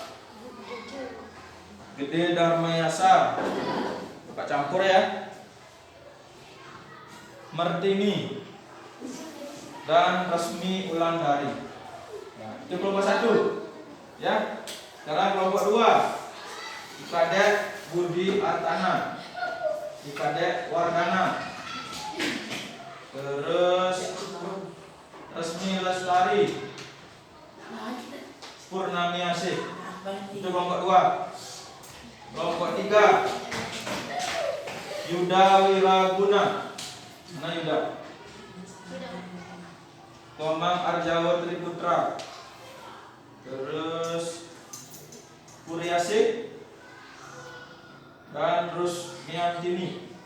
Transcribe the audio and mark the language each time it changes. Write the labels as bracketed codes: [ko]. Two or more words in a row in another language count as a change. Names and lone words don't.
[id] Gede Darmayasa. Bapak campur ya. Martini dan Resmi Ulandari. Nah, itu kelompok 1. Ya. Sekarang kelompok 2. Kadek Budi Artana, Kadek Wardana, terus Resmi Lestari, Purnami Asih. Itu kelompok 2. Kelompok 3. Yuda Wiraguna. Mana Yuda? Komang Arjawa Triputra. Terus Puriasik dan Rusmiatini.